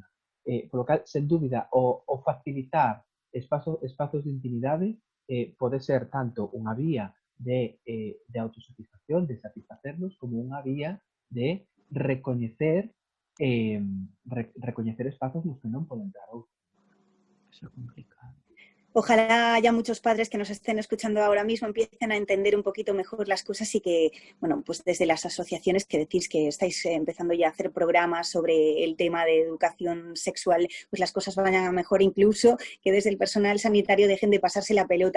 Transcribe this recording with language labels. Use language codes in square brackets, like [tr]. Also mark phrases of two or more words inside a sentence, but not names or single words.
[gl] Por lo cal, sen dúbida, o facilitar espazos de intimidade pode ser tanto unha vía de autosatisfacción, de satisfacernos, como unha vía de recoñecer espazos nos que non poden entrar outros. Eso é complicado. [es] Ojalá haya muchos padres que nos estén escuchando ahora mismo, empiecen a entender un poquito mejor las cosas y que, bueno, pues desde las asociaciones que decís que estáis empezando ya a hacer programas sobre el tema de educación sexual, pues las cosas vayan a mejor, incluso que desde el personal sanitario dejen de pasarse la pelota.